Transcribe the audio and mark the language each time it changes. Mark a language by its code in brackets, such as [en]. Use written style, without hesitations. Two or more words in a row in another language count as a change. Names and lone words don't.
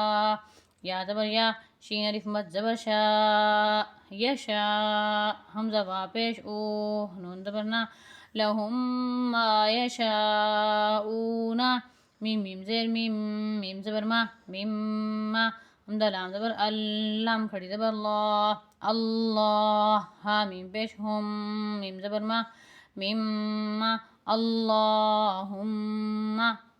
[ur] یا زبر یا، شین الف مد زبر شا، یشا. حمزہ وا پیش او، نون زبر نا، [ar] لہم ما یشاؤون. [ur] میم میم زیر میم، میم زبر ما، میم ما. حمزہ لام زبر لام کھڑی زبر اللہ، اللہ. ہا میم پیش ہم، میم زبر ما، میم ما، اللہم.